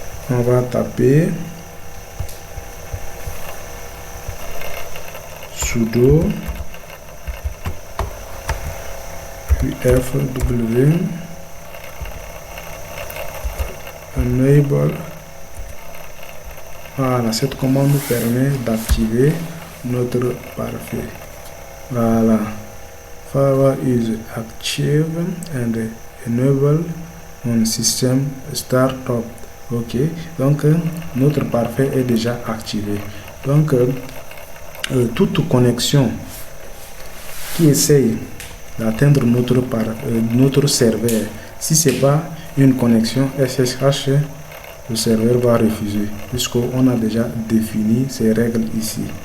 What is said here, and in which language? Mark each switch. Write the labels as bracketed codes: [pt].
[fr] On va taper sudo fw enable. Voilà, cette commande nous permet d'activer notre pare-feu. Voilà. [en] Firewall is active and enable on system startup. [fr] Ok, donc notre pare-feu est déjà activé. Donc toute connexion qui essaye d'atteindre notre serveur, si ce n'est pas une connexion SSH, le serveur va refuser, puisqu'on a déjà défini ces règles ici.